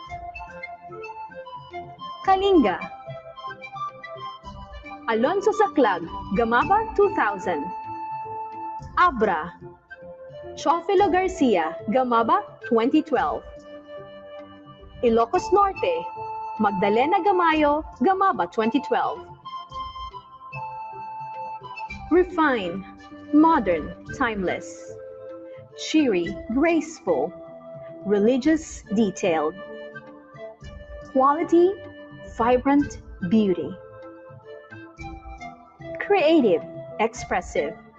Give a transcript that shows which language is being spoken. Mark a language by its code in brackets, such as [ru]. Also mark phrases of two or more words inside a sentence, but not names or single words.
[en] Kalinga, Alonso Saclag, GAMABA 2000. Abra, Chofilo Garcia, GAMABA 2012. Ilocos Norte, Magdalena Gamayo, GAMABA 2012. Refine, modern, timeless. Cheery, graceful. Religious, detailed. Quality, vibrant, beauty. Creative, expressive.